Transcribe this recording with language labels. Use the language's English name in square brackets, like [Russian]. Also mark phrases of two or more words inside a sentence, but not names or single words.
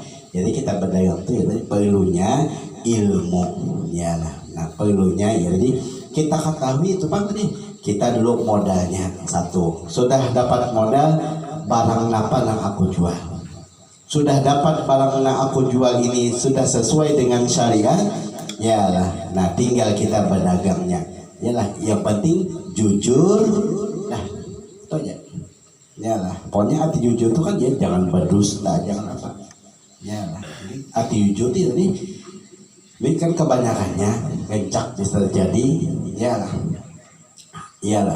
[Indonesian] Jadi kita berdagang itu ya perlunya ilmu yalah. Nah perlunya ya jadi kita ketahui itu Pak nih kita dulu modalnya satu sudah dapat modal barang apa yang aku jual sudah dapat barang yang aku jual ini sudah sesuai dengan syariat yalah. Nah tinggal kita berdagangnya yalah, yang penting jujur nah itu aja yalah. Pokoknya arti jujur itu kan ya jangan berdusta jangan apa yalah. Arti jujur itu ini kan kebanyakannya gencak bisa terjadi yalah iyalah.